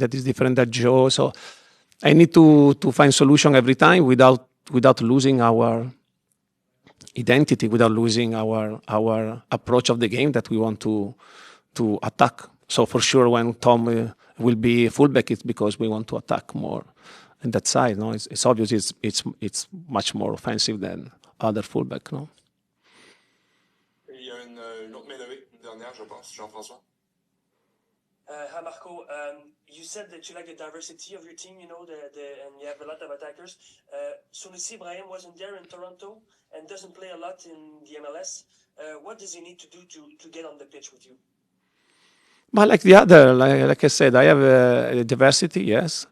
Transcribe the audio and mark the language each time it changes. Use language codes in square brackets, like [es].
[en] That is different than Joe. So I need to find solution every time without losing our identity, without losing our approach of the game that we want to attack. So for sure, when Tom will be fullback, it's because we want to attack more on that side. No, it's obvious. It's much more offensive than other fullback. No. [fr] Il y a une autre main levée, une dernière, je pense, Jean-François. [en] Hi Marco, you said that you like the diversity of your team, and you have a lot of attackers. Sunusi Ibrahim wasn't there in Toronto and doesn't play a lot in the MLS. What does he need to do to get on the pitch with you? But like the other, like I said, I have a diversity, yes.